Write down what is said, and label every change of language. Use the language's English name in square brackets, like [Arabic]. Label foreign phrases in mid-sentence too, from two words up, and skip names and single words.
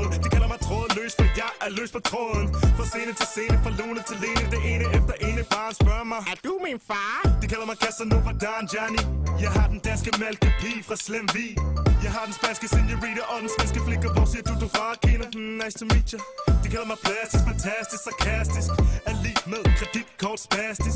[Danish] De kalder mig trådløs, for jeg er løs på tråden. Fra scene til scene, fra lune til lene. Det ene efter ene bare spørger mig: er du min far? De kalder mig Casanova Don Johnny. Jeg har den danske malkepige fra Slemvig. Jeg har den spanske senorita og den svenske flikker. Hvor siger du fra? Kina? [English] Nice to meet you. [Danish] De kalder mig plastisk, fantastisk, sarkastisk. Er lige med kreditkort spastisk.